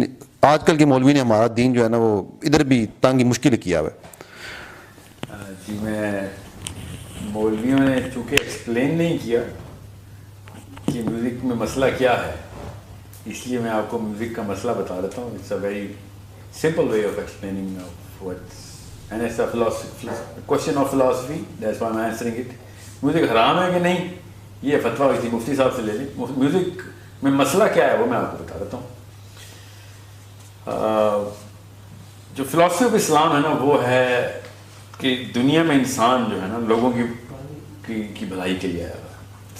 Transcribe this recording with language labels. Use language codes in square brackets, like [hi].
[ur] لیکن آج کل کے مولوی نے ہمارا دین جو ہے نا وہ ادھر بھی تنگ مشکل کیا ہوا ہے. جی میں مولویوں نے چونکہ ایکسپلین نہیں کیا کہ میوزک میں مسئلہ کیا ہے، اس لیے میں آپ کو میوزک کا مسئلہ بتا دیتا ہوں. [en] It's a very simple way of explaining what's, and it's a philosophy, question of philosophy, that's why I'm answering it. [ur] Music حرام ہے کہ نہیں، یہ فتویٰ کسی مفتی صاحب سے لے لیں. میوزک میں مسئلہ کیا ہے وہ میں آپ کو بتا دیتا ہوں. جو فلاسفی آف اسلام ہے نا وہ ہے کہ دنیا میں انسان جو ہے نا لوگوں کی بھلائی کے لیے آیا ہوا ہے.